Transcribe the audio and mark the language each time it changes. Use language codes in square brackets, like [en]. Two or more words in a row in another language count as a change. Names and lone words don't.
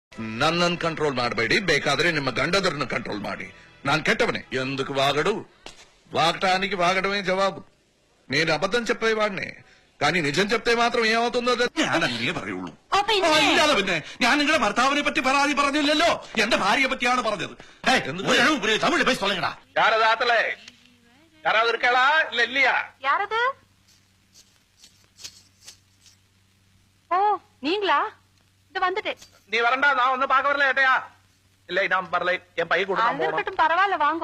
[kn] ನನ್ನನ್ನು ಕಂಟ್ರೋಲ್ ಮಾಡಬೇಡಿ, ಬೇಕಾದ್ರೆ ನಿಮ್ಮ ಗಂಡದರನ್ನು ಕಂಟ್ರೋಲ್ ಮಾಡಿ. ನಾನು ಕೆಟ್ಟವನೇ, [te] ఎందుకు వాగడు? వాగటానికి వాగడమే జవాబు. నేను అబద్ధం చెప్పేవాడిని, కానీ నిజం చెప్తే మాత్రం ఏమవుతుందో [ml] ഞാനങ്ങനെ പറയുള്ളൂ. ഇല്ലാതെ പിന്നെ ഞാൻ നിങ്ങളുടെ ഭർത്താവിനെ പറ്റി പരാതി പറഞ്ഞില്ലല്ലോ, എന്റെ ഭാര്യയെ പറ്റിയാണ് പറഞ്ഞത്. [ta] തമിഴ് பேசி சொல்லுங்கடா. யாரது ஆத்தல? யாராவது இருக்காளா இல்ல இல்லையா? யாரது? ஓ நீங்களா? இது வந்துட்டு. நீ வரண்டா, நான் ஒன்னும் பார்க்க வரல ஏட்டையா. இல்லை நான் வரல, என் பைய கூட அது இருக்கட்டும், பரவாயில்ல வாங்கோ.